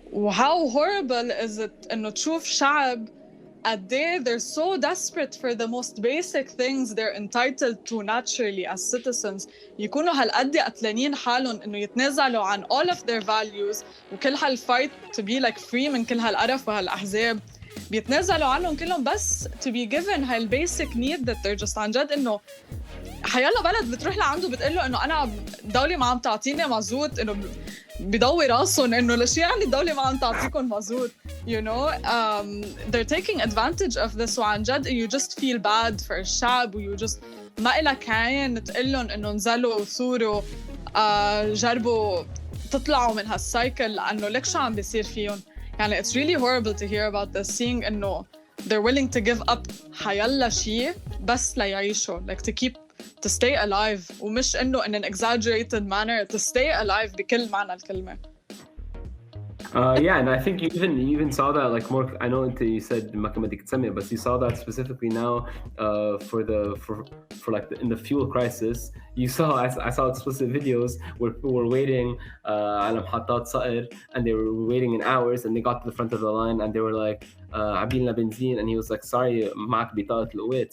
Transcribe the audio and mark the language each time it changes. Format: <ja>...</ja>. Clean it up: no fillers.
<ar>how horrible is it إنه تشوف شعب قد ايه</ar> <en>they're so desperate for the most basic things they're entitled to naturally as citizens,</en> <ar>يكونوا هالقد قتلانين حالهم إنه يتنازلوا عن</ar> <en>all of their values</en> <ar>وكل هالfight to be like free من كل هالقرف وهالأحزاب. بيتنازلوا عنهم كلهم بس to be given هاي البيسك need that they're just عن جد إنه حيلا بلد بتروح لعنده بتقول له إنه أنا الدولة ما عم تعطيني مازوت إنه بيضوي راسهم إنه ليش يعني الدولة ما عم تعطيكم مازوت</ar> <en>you know they're taking advantage of this</en> <ar>وعن جد you just feel bad for الشعب و you just ما إلك عين تقلن إنه نزلوا وثوروا جربوا تطلعوا من هالسايكل لأنه لك شو عم بيصير فيهم يعني</ar> <en>it's really horrible to hear about this</en> <ar>seeing إنه they're willing to give up حيلا شيء بس ليعيشوا</ar> <en>like to stay alive</en> <ar>ومش إنه</ar> <en>in an exaggerated manner to stay alive</en> <ar>بكل معنى الكلمة.</ar> <en>Yeah, and I think you even saw that like more. I know you said but you saw that specifically now for like in the fuel crisis. You saw I saw explicit videos where people were waiting and they were waiting in hours and they got to the front of the line and they were like</en> <ar>عبيلنا بنزين</ar> <en>and he was like sorry</en> <ar>معك بطاقة القوات.</ar>